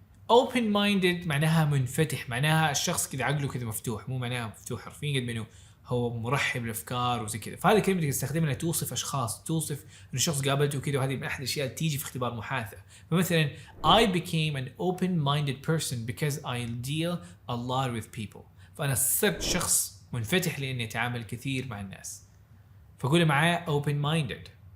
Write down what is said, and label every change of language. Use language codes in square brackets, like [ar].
[ar] open-minded معناها منفتح، معناها الشخص كذا عقله كذا مفتوح، مو معناها مفتوح حرفيا قد منه هو مرحب بالافكار وزي كذا. فهذه الكلمه اللي تستخدمها توصف اشخاص، توصف انه شخص قابلته كذا، وهذه من احد الاشياء اللي تيجي في اختبار محادثه. فمثلا [en] I became an open-minded person because I deal a lot with people، [ar] فانا صرت شخص منفتح لاني اتعامل كثير مع الناس. فقولي معايا open-minded.